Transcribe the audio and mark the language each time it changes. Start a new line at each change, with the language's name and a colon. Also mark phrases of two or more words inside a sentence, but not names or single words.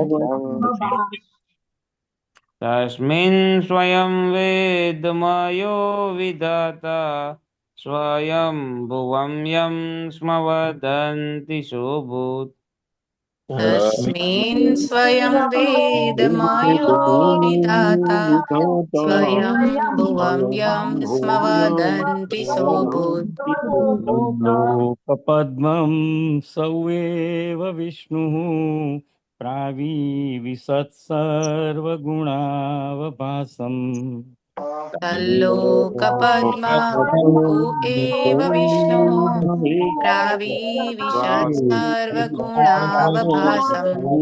Sanskrit: તસ્મિन् સ્વયં વેદમયો વિધાતા સ્વયં ભુવં યં સ્મ વદન્તિ શુભૂત તસ્મિन् સ્વયં વેદમયો વિધાતા સ્વયં ભુવં યં સ્મ વદન્તિ સોऽભૂત लोकपद्मं सौएव विष्णुः प्राविविशत्सर्वगुणावभासम् तल्लोकपद्मं एव विष्णुः प्राविविशत् सर्वगुणावभासम्